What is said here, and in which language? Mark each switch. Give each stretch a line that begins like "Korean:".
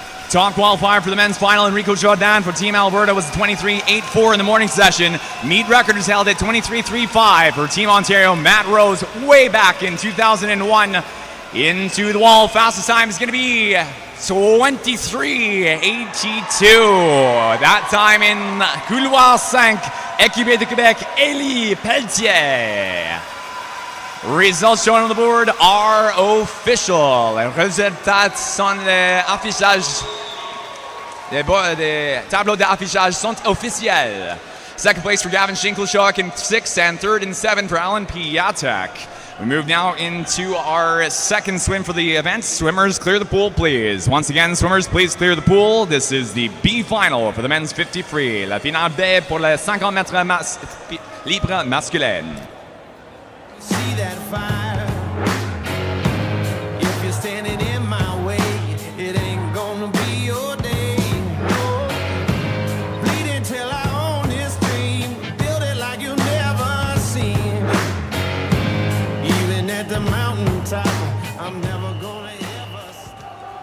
English: Top qualifier for the men's final, Enrico Jordan for Team Alberta was 23.84 in the morning session. Meet record is held at 23.35 for Team Ontario. Matt Rose way back in 2001. Into the wall, fastest time is going to be 23.82. That time in couloir 5,
French: équipé de Québec,
English: Élie Pelletier. Results shown on the board are official.
French: Les résultats sont affichage. Les tableaux d'affichage sont officiels.
English: Second place for Gavin Schinkelshock in 6th, and 3rd and 7th for Alan Piatek. We move now into our second swim for the event. Swimmers, clear the pool, please. Once again, swimmers, please clear the pool. This is the B final for the men's 50 free.
French: La finale B pour les 50 mètres libre masculine.
English: See that fire? If you're standing in my way, it ain't gonna be your day. Bleed until I own this dream. Build it like you never seen. Even at the mountaintop, I'm never gonna ever stop.